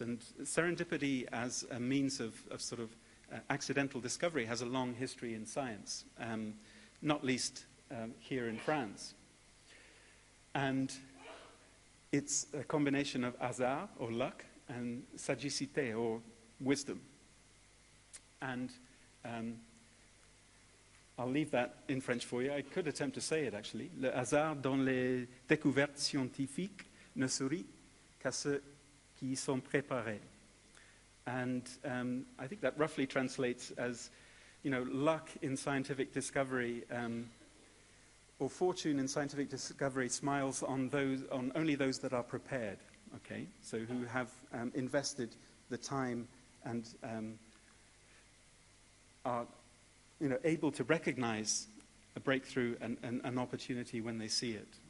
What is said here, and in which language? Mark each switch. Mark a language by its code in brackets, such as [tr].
[en] And serendipity as a means of sort of accidental discovery has a long history in science, not least here in France. And it's a combination of hasard, or luck, and sagacité, or wisdom. And I'll leave that in French for you. I could attempt to say it, actually. [fr] Le hasard dans les découvertes scientifiques ne sourit qu'à ceux qui y sont préparés. [en] And I think that roughly translates as, luck in scientific discovery, or fortune in scientific discovery smiles on only those that are prepared. Okay, so who have invested the time and are, able to recognize a breakthrough and an opportunity when they see it.